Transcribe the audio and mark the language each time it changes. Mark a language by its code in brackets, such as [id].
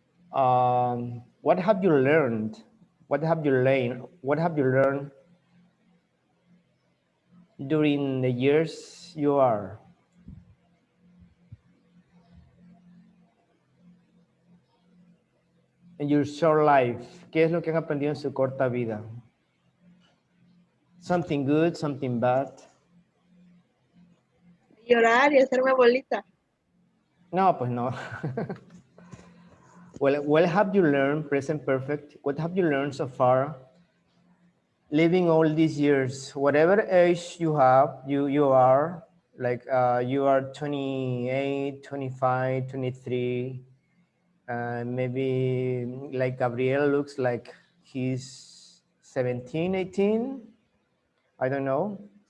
[en] What have you learned? What have you learned? What have you learned during the years you are in your short life? [es] ¿Qué es lo que han aprendido en su corta vida? [en] Something good, something bad. [es] Llorar y hacerme bolita. No, pues no. [en] Well, what have you learned, present perfect? What have you learned so far? Living all these years, whatever age you have, you are, like you are 28, 25, 23, maybe like Gabriel looks like he's 17, 18. I don't know.